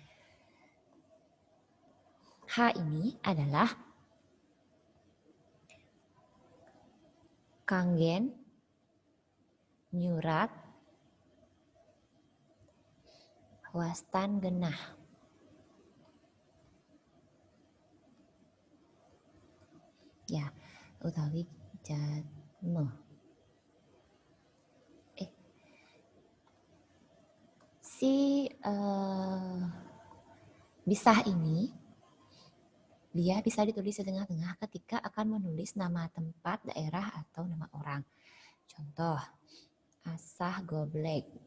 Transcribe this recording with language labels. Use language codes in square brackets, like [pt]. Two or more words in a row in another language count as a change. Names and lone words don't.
[ban] H ini adalah kanggen, nyurat, wastan genah. Ya, utawi jadme. [id] Si bisah ini dia bisa ditulis di tengah-tengah ketika akan menulis nama tempat, daerah, atau nama orang. Contoh, asah goblek.